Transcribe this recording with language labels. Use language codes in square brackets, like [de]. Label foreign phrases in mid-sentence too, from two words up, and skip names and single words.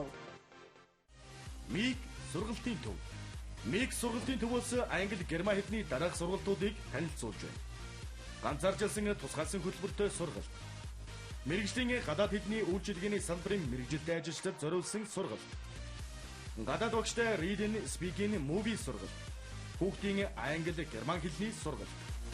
[mn] Миг сургалтын төв. Миг сургалтын төвөөс англи, герман хэлний дараах сургалтуудыг танилцуулж байна. Ганцаарчилсан тусгайлсан хөтөлбөртэй сургалт. Мэргэжлийн гадаад хэлний үйлчилгээний салбарын мэргэжилтэй ажилчдад зориулсан сургалт. Гадаад багштай [en] reading, speaking, movie [mn] сургалт. Хүүхдийн англи, герман хэлний сургалт.